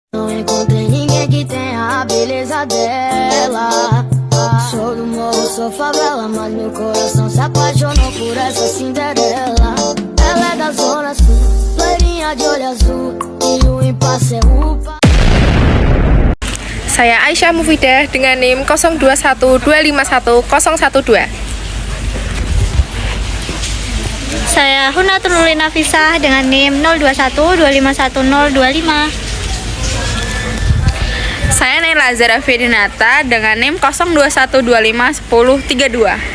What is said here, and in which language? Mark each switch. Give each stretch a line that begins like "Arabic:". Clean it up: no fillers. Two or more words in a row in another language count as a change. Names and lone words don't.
Portuguese: Não encontrei ninguém que tenha a beleza dela. Sou do morro, sou favela, mas meu coração se apaixonou por essa Cinderela. Ela é da zona sul, loirinha de olho azul, e o impasse é upa.
Indonesian: Saya Aisyah Mufidah dengan NIM 0212510012. Saya Hunatul Nurlina Nafisah dengan NIM 0212511025. Saya Naila Zara Ferdinata dengan NIM 0212511032.